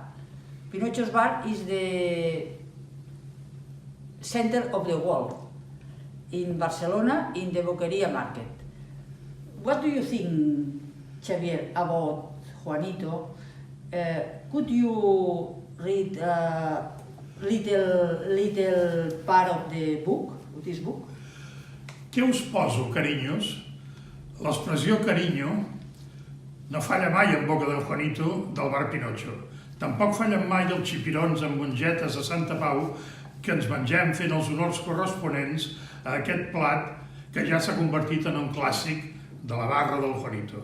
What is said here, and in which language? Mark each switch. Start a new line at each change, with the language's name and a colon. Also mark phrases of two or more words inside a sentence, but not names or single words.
English: Pinocho's Bar is the center of the world in Barcelona, in the Boqueria market. What do you think, Xavier, about Juanito? Could you read a little part of the book, of this book?
Catalan: Què us poso, carinyos? L'expressió carinyo no falla mai en boca del Juanito del bar Pinocho. Tampoc fallen mai els xipirons amb mongetes a Santa Pau que ens mengem fent els honors corresponents a aquest plat que ja s'ha convertit en un clàssic de la barra del Juanito.